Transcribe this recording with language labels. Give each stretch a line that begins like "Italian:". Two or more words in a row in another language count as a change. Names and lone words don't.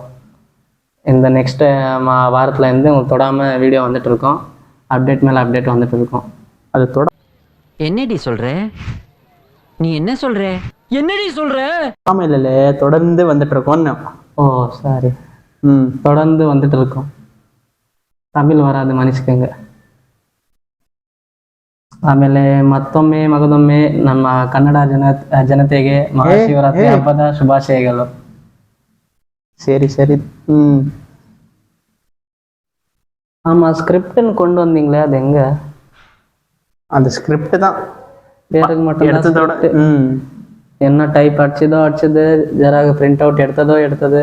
Tamil: இந்த நெக்ஸ்ட்டு வாரத்துலேருந்து உங்களுக்கு தொடாமல் வீடியோ வந்துட்டு இருக்கோம். அப்டேட் மேலே அப்டேட் வந்துட்டு இருக்கோம். அது என்னடி சொல்கிற? நீ என்ன சொல்கிற? என்னடி சொல்கிற? ஆமாம், இல்லை தொடர்ந்து வந்துட்டு இருக்கோன்னு. ஓ சாரி. தொடர்ந்து வந்துட்டு இருக்கோம். தமிழ் வராது,
Kannada: ಮನ್ನಿಸ್ಕಂಗೆ. ಆಮೇಲೆ ಮತ್ತೊಮ್ಮೆ ಮಗದೊಮ್ಮೆ ನಮ್ಮ ಕನ್ನಡ ಜನತೆಗೆ ಮಹಾಶಿವರಾತ್ರಿ ಹಬ್ಬದ ಶುಭಾಶಯಗಳು.
Tamil: சரி. ஆமாம், ஸ்கிரிப்டுன்னு கொண்டு வந்தீங்களே, அது எங்கே? அந்த ஸ்கிரிப்ட் தான் பேருக்கு மட்டும் எடுத்ததோட என்ன டைப் அடிச்சது, ஜெராக
English: print out
Tamil: எடுத்தது.